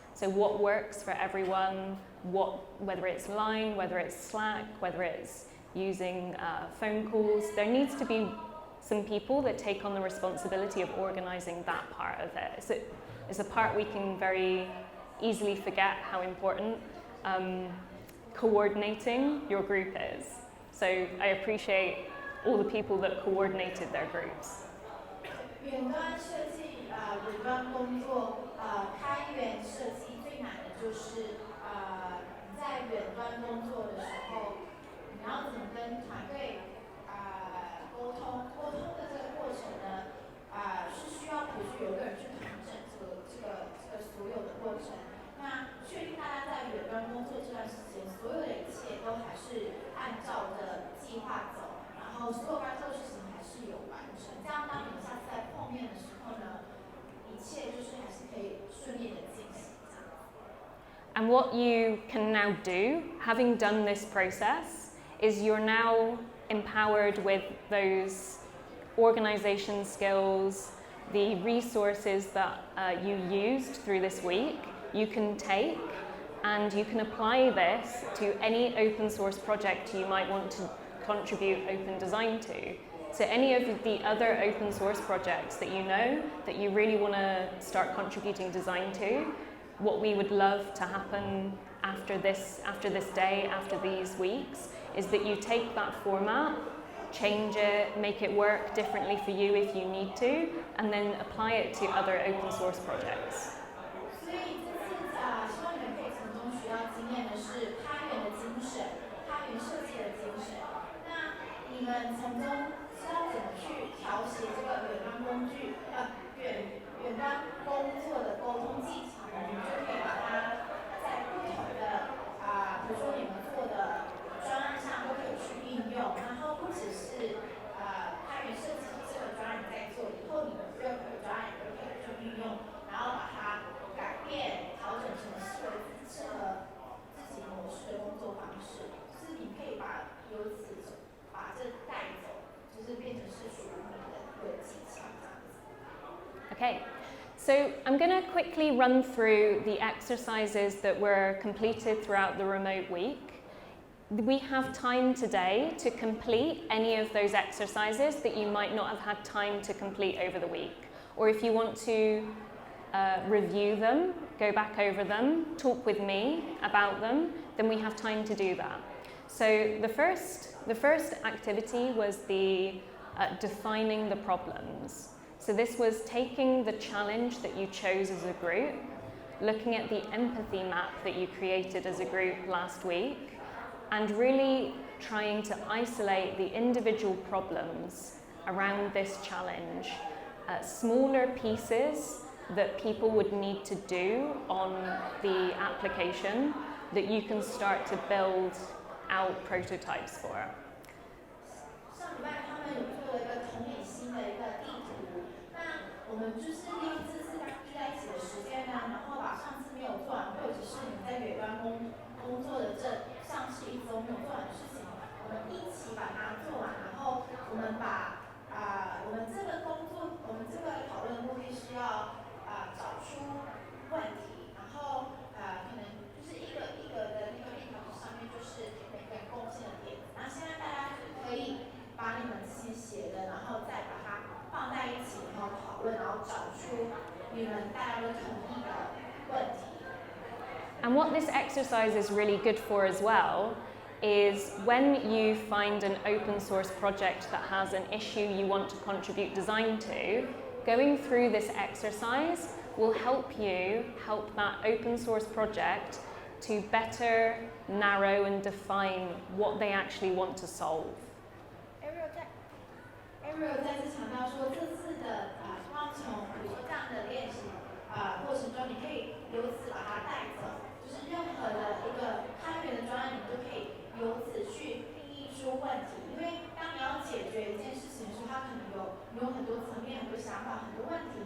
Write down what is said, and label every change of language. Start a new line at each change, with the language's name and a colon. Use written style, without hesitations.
English: So what works for everyone, whether it's Line, whether it's Slack, whether it's using phone calls, there needs to be some people that take on the responsibility of organizing that part of it. It's a part we can very easily forget how important coordinating your group is. So I appreciate all the people that coordinated their groups.
Chinese: 远端设计远端工作开源设计最难的就是你在远端工作的时候，你要怎么跟团队沟通的这个过程呢是需要比如说有个人去统整这个所有的过程。那确定大家在远端工作这段时间，所有的一切都还是按照的计划走，然后所有该做的事情还是有完成。这样当你们下次在碰面的时候呢，一切就是还是可以顺利的进行。
English: And what you can now do, having done this process, is you're now empowered with those organization skills, the resources that you used through this week. You can take and you can apply this to any open source project you might want to contribute open design to. So any of the other open source projects that you know that you really want to start contributing design to, what we would love to happen after this day, after these weeks, is that you take that format, change it, make it work differently for you if you need to, and then apply it to other open source projects.
Chinese: 所以这次希望你们可以从中学到经验的是开源的精神，开源设计的精神。那你们从中知道怎么去调谐这个远端工具远端工作的沟通技巧，你们就可以把它在不同的比如说你们做的专案上都可以去应用，然后不只是开源设计这个专案你在做，以后你们任何专案都可以去运用，然后把它改变调整成适合自己模式的工作方式，就是你可以把这带走，就是变成是属于你的一个技巧这样子。
English: Okay, so I'm going to quickly run through the exercises that were completed throughout the remote week. We have time today to complete any of those exercises that you might not have had time to complete over the week. Or if you want to review them, go back over them, talk with me about them, then we have time to do that. So the first activity was the defining the problems. So this was taking the challenge that you chose as a group, looking at the empathy map that you created as a group last week, and really trying to isolate the individual problems around this challenge. Smaller pieces, that people would need to do on the application that you can start to build out prototypes for?
Chinese: 上礼拜他们有做了一个同理心的一个地图，那我们就是利用这次大家聚在一起的时间呢，然后把上次没有做完，或者是你们在远端工作的这上市1周没有做完的事情，我们一起把它做完，然后我们把我们这个工作，我们这个讨论的目的是要找出问题，然后可能就是一个一个的那个便条纸上面就是每个人贡献的点子，然后现在大家可以把你们之前写的，然后再把它放在一起，然后讨论，然后找出你们大家都同意的问题。
English: And what this exercise is really good for as well is when you find an open source project that has an issue you want to contribute design to, going through this exercise will help that open source project to better narrow and define what they actually want to solve.
Chinese: Eriol 再次强调说，这次的光从比如说这样的练习过程中，你可以由此把它带走，就是任何的一个开源的专案，你都可以由此去定义出问题。因为当你要解决一件事情的时候，它可能有很多层面、很多想法、很多问题。